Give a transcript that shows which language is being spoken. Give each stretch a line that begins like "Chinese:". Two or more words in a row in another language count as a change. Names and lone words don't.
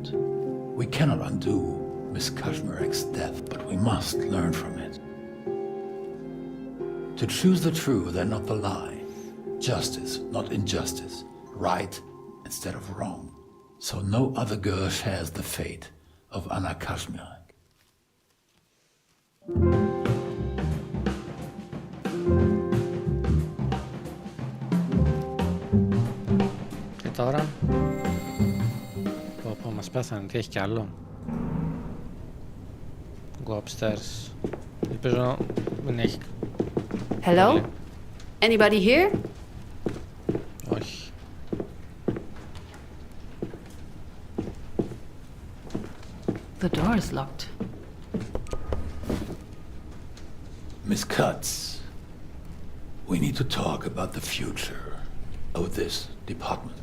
English: We cannot undo Miss Kashmarek's death, but we must learn from it. To choose the truth and not the lie. Justice, not injustice. Right instead of wrong. So no other girl shares the fate of Anakashmiak.
Greek: Και τώρα πω μας πέθανε, τι έχει κι άλλο.
English: Go upstairs.
Greek: Ελπίζω δεν έχει.
English: Hello? Anybody here?
Greek: Όχι.
English: The door is locked. Miss Cutts, we need to talk about the future of this department.